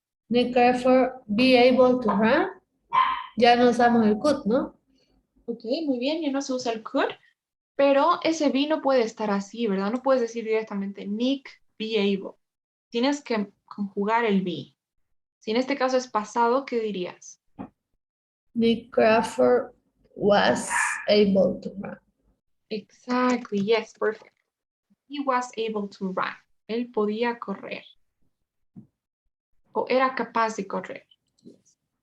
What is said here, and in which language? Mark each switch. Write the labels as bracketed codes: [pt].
[en] Nick Crawford be able to run. [es] Ya no usamos el could, ¿no? Ok, muy bien, ya no se usa el could, pero ese be no puede estar así, ¿verdad? No puedes decir directamente [en] Nick be able. [es] Tienes que conjugar el be. Si en este caso es pasado, ¿qué dirías? [en] Nick Crawford was able to run. Exactly, yes, perfect. He was able to run. [es] Él podía correr. O era capaz de correr. [en] Yes.